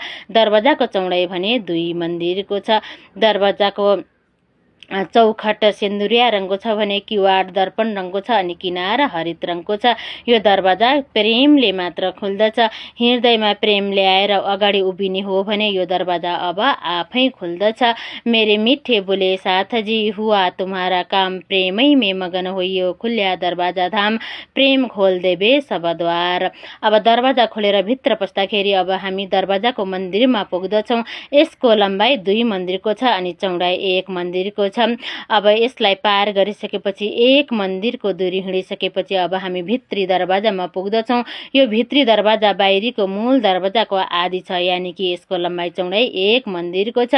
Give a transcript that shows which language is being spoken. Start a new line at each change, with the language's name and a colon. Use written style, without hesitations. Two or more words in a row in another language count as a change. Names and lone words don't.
Nepali: दरवाजाको चौडाइ भने 2 मन्दिरको छ। दरवाजाको चौखट सेन्दुरिया रङको छ भने किवाड दर्पण रङको छ अनि किनारा हरित रङको छ। यो दरवाजा प्रेमले मात्र खुल्दछ। हृदयमा प्रेम ल्याएर अगाडि उभिने हो भने यो दरवाजा अब आफै खुल्दछ।
Hindi: मेरे मिठे बोले साथ जी, हुआ तुम्हारा काम, प्रेमै में मगन होइयो, खुल्या दरवाजा धाम, प्रेम खोल देबे सब द्वार।
Nepali: अब दरवाजा खोलेर भित्र पस्दाखेरि अब हामी दरवाजाको मन्दिरमा पुग्दछौँ। यसको लम्बाइ 2 मन्दिरको छ अनि चौडाइ 1 मन्दिरको छ। छ। अब यसलाई पार गरिसकेपछि एक मन्दिरको दूरी हिँडिसकेपछि अब हामी भित्री दरवाजामा पुग्दछौँ। यो भित्री दरवाजा बाहिरीको मूल दरवाजाको आधी छ, यानि कि यसको लम्बाइ चौडाइ एक मन्दिरको छ।